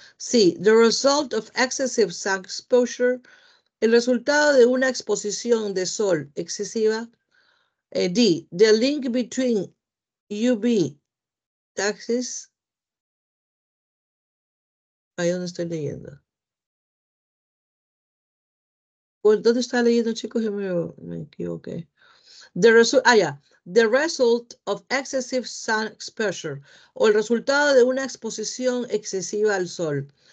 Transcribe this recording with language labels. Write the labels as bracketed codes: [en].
[es] Sí, [en] the result of excessive sun exposure, [es] el resultado de una exposición de sol excesiva. [en] D, the link between UV taxes. [es] Ahí donde estoy leyendo. ¿Dónde está leyendo, chicos? Yo me equivoqué. [en] The result of excessive sun exposure, [es] o el resultado de una exposición excesiva al sol.